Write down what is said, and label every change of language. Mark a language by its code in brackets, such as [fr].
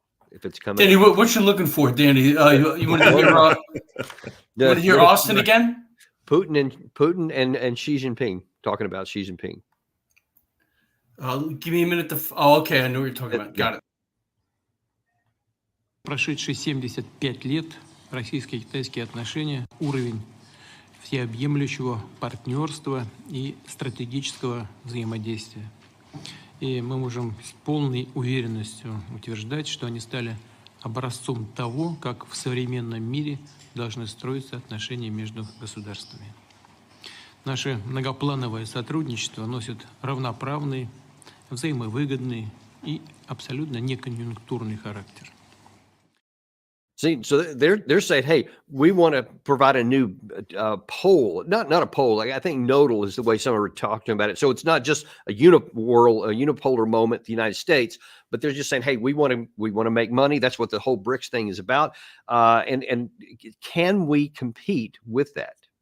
[en] If it's coming. Danny, what you looking for, Danny? You want to hear Austin again? Putin and Xi Jinping, talking about Xi Jinping. Give me a minute to. Oh, okay, I know what you're talking about. Got it. [ru] Прошедшие 75 лет российско-китайские отношения, уровень всеобъемлющего партнерства и стратегического взаимодействия. И мы можем с полной уверенностью утверждать, что они стали образцом того, как в современном мире должны строиться отношения между государствами. Наше многоплановое сотрудничество носит равноправный, взаимовыгодный и абсолютно неконъюнктурный характер. [en] See, so they're saying, hey, we want to provide a new pole, not a pole. Like I think nodal is the way some are talking about it. So it's not just a unipolar moment, the United States, but they're just saying, hey, we want to make money. That's what the whole BRICS thing is about. And can we compete with that?